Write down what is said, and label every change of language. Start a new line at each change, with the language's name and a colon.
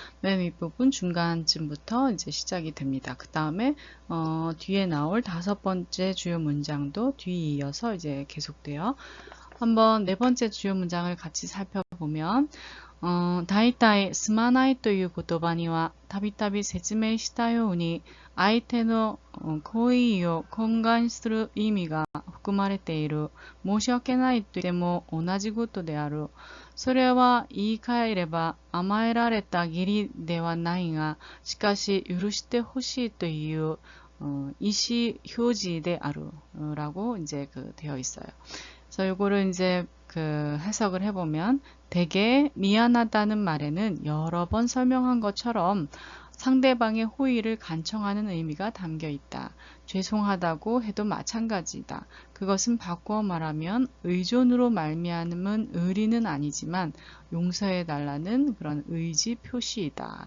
Korean: 맨 윗부분 중간쯤부터 이제 시작이 됩니다. 그 다음에 뒤에 나올 다섯 번째 주요 문장도 뒤이어서 이제 계속돼요. 한번 네 번째 주요 문장을 같이 살펴보면
Japanese: 大体すまないという言葉にはたびたび説明したように相手の行為を懇願する意味が含まれている。申し訳ないと言っても同じことである。それは言い換えれば甘えられた義理ではないが、しかし許してほしいという意思表示である
Korean: 라고 이제 되어 있어요. 그래서 요거를 이제 해석을 해보면 되게 미안하다는 말에는 여러 번 설명한 것처럼 상대방의 호의를 간청하는 의미가 담겨 있다. 죄송하다고 해도 마찬가지다. 그것은 바꾸어 말하면 의존으로 말미암은 의리는 아니지만 용서해달라는 그런 의지 표시이다.